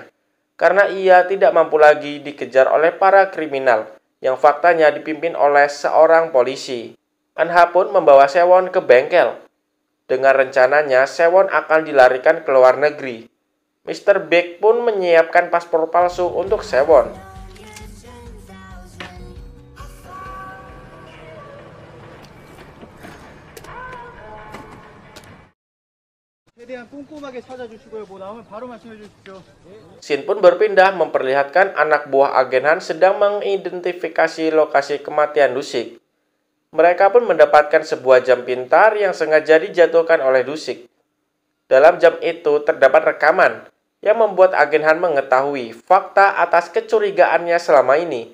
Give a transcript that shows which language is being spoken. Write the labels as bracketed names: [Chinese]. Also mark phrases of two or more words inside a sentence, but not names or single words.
[Indonesian] Karena ia tidak mampu lagi dikejar oleh para kriminal yang faktanya dipimpin oleh seorang polisi. Anha pun membawa Sewon ke bengkel. Dengan rencananya, Sewon akan dilarikan ke luar negeri. Mr. Big pun menyiapkan paspor palsu untuk Sewon. [Korean] 최대한 꼼꼼하게 찾아주시고요. 뭐 나오면 바로 말씀해 주십시오. [Indonesian] Scene pun berpindah memperlihatkan anak buah agen Han sedang mengidentifikasi lokasi kematian Dusik. Mereka pun mendapatkan sebuah jam pintar yang sengaja dijatuhkan oleh Dusik. Dalam jam itu terdapat rekaman yang membuat agen Han mengetahui fakta atas kecurigaannya selama ini.